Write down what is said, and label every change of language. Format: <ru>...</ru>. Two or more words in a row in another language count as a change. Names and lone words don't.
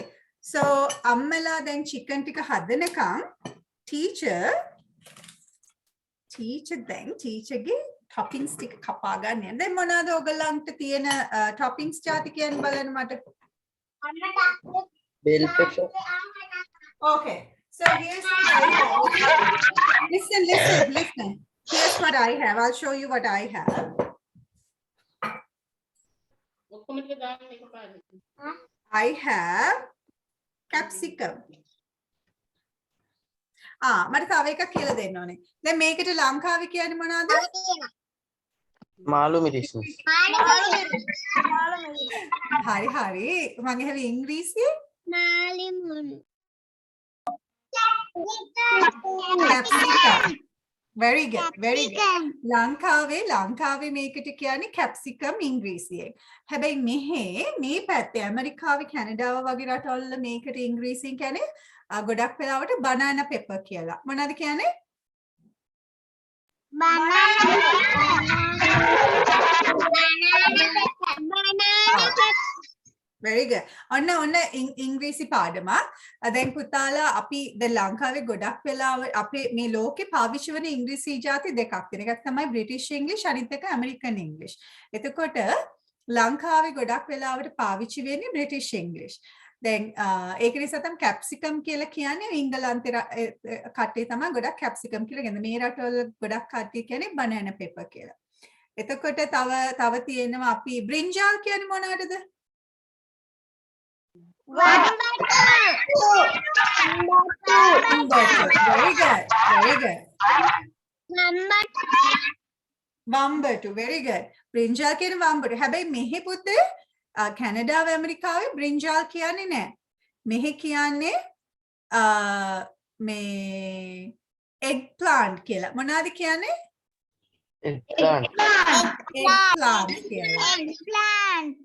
<si>So අම්මලා දැන් චිකන් ටික හදනකම් ටීචර්ගේ ටොපින්ග්ස් ටික කපා ගන්න. දැන් මොනවාද ඔයගලන්ට තියෙන ටොපින්ග්ස් ಜಾති කියන්න බලන්න මට.</si> <en>Bell pepper. Okay. So here's what I have. Listen. Here's what I have. I'll show you what I have. I have capsicum.</en> <si>මට තව එකක් කියලා දෙන්න ඕනේ. දැන් මේකට ලංකාවේ කියන්නේ මොනවද? මාළු මිරිස්. හරි. මම හැවි ඉංග්‍රීසියෙන් capsicum.</si> <en>Very good.</en> <si>ලංකාවේ මේකට කියන්නේ capsicum ඉංග්‍රීසියෙන්. හැබැයි මේ පැත්තේ ඇමරිකාවේ කැනඩාව වගේ රටවල මේකට ඉංග්‍රීසියෙන් කියන්නේ ගොඩක් වෙලාවට</si> <en>banana pepper</en> <si>කියලා. මොනවද කියන්නේ?</si> <en>Very good.</en> <si>ඔන්න ඉංග්‍රීසි පාඩමක්. දැන් පුතාලා අපි දැන් ලංකාවේ ගොඩක් වෙලාව අපේ මේ ලෝකේ පාවිච්චි වෙන ඉංග්‍රීසි ජාති දෙකක් තියෙනවා. එකක් තමයි බ්‍රිටිෂ් ඉංග්‍රීසි අනිත් එක ඇමරිකන් ඉංග්‍රීසි. එතකොට ලංකාවේ ගොඩක් වෙලාවට පාවිච්චි වෙන්නේ බ්‍රිටිෂ් ඉංග්‍රීසි. දැන් ඒක නිසා තමයි කැප්සිකම් කියලා කියන්නේ ඉංගලන්තේ කට්ටිය තමයි ගොඩක් කැප්සිකම් කියලා කියන්නේ. මේ රටවල ගොඩක් කට්ටිය කියන්නේ</si> <en>banana pepper</en> <si>කියලා. එතකොට තව තියෙනවා අපි බ්‍රින්ජාල් කියන්නේ මොනවටද?</si> <en>Very good. Wambatu. Very good.</en> <si>බ්‍රින්ජාල් කියන්නේ වම්බටු. හැබැයි මෙහි පුතේ කැනඩාව ඇමරිකාවේ බ්‍රින්ජාල් කියන්නේ නැහැ. මෙහි කියන්නේ මේ</si> <en>egg plant</en> <si>කියලා. මොනවද කියන්නේ?</si> <en>Eggplant.</en> <si>Eggplant කියලා.</si>